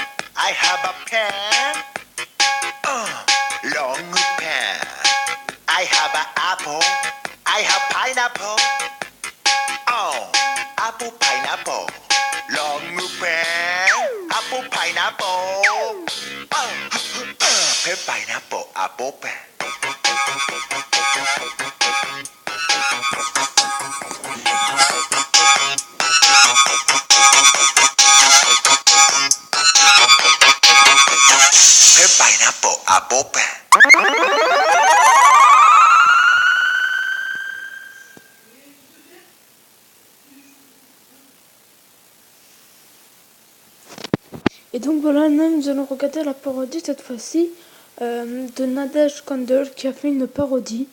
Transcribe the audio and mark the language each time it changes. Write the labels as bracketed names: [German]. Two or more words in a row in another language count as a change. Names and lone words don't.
[English] I have a pen. Long pen. I have an apple. I have pineapple. Apple pineapple. Long pen. Apple pineapple. Pineapple apple pen. Pineapple apple pen. [French] Et donc voilà, nous allons regarder la parodie cette fois-ci de Nadège Kandel qui a fait une parodie.